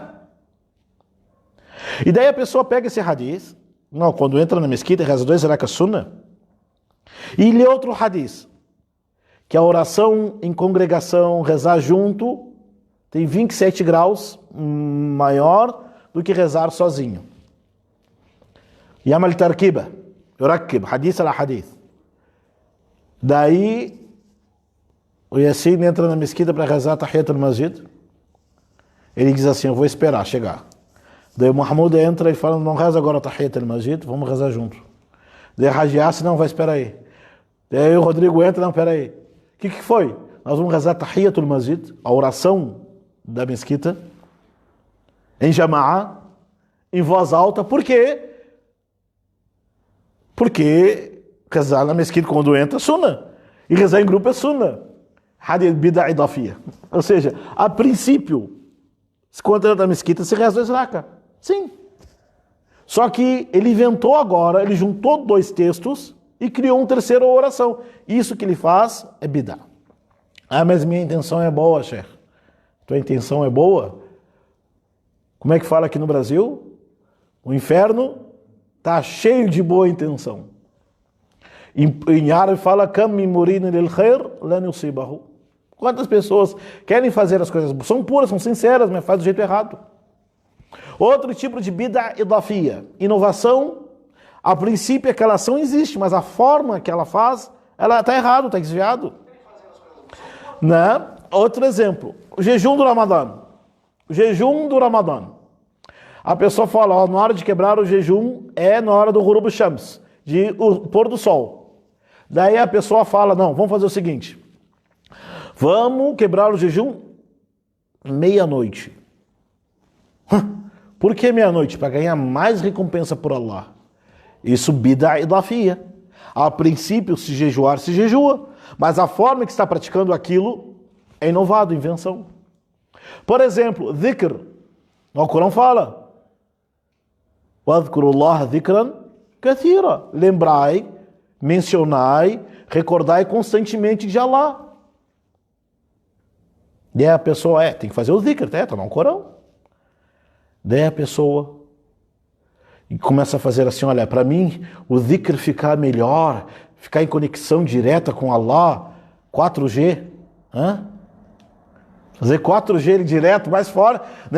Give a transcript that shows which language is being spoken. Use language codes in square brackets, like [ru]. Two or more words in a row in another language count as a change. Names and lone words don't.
[pt] E daí a pessoa pega esse hadith, não, quando entra na mesquita, reza 2 rakat, sunnah, e lê outro hadith, que a oração em congregação, rezar junto, tem 27 graus maior do que rezar sozinho. [ar] يعمل تركيبة، يركب، حديث على حديث. [pt] Daí o Yassin entra na mesquita para rezar [ar] تحية المسجد. [pt] Ele diz assim, eu vou esperar chegar. Daí o Mahmoud entra e fala, não reza agora [ar] تحية المسجد, [pt] vamos rezar junto. Daí Haji Yassin, não, vai esperar aí. Daí o Rodrigo entra, não, pera aí. O que foi? Nós vamos rezar [ar] تحية المسجد, [pt] a oração da mesquita, em Jama'a, em voz alta. Por quê? Porque rezar na mesquita quando entra é sunnah. E rezar em grupo é sunnah. [ar] حديث بدعة إضافية. [pt] Ou seja, a princípio, quando entra na mesquita se reza 2 rakat. Sim. Só que ele inventou agora, ele juntou 2 textos e criou um terceiro oração. Isso que ele faz é bid'a. Ah, mas minha intenção é boa, Sheikh. Tua intenção é boa? Como é que fala aqui no Brasil? O inferno está cheio de boa intenção. Em árabe fala [ar] كم من مريد للخير لن يصيبه. [pt] Quantas pessoas querem fazer as coisas, são puras, são sinceras, mas faz do jeito errado. Outro tipo de [ar] بدعة إضافية, [pt] inovação, a princípio aquela ação existe, mas a forma que ela faz, ela está errado, está desviado. Né? Outro exemplo, o jejum do Ramadã. O jejum do Ramadã. A pessoa fala, ó, na hora de quebrar o jejum é na hora do [ar] غروب شمس, [pt] de o pôr do sol. Daí a pessoa fala, não, vamos fazer o seguinte, vamos quebrar o jejum meia-noite. Por que meia-noite? Para ganhar mais recompensa por Allah. Isso [ar] بدعة إضافية. [pt] A princípio, se jejuar, se jejua. Mas a forma que está praticando aquilo é inovado, invenção. Por exemplo, dhikr. O Corão fala, [ar] وَاذْكُرُوا ذكرا كثيرا. [pt] Lembrai, mencionai, recordai constantemente de Allah. Daí a pessoa, tem que fazer o dhikr, tá no Corão. Daí a pessoa e começa a fazer assim, olha, para mim o dhikr ficar melhor, ficar em conexão direta com Allah, 4G, fazer 4G direto, mais fora, né?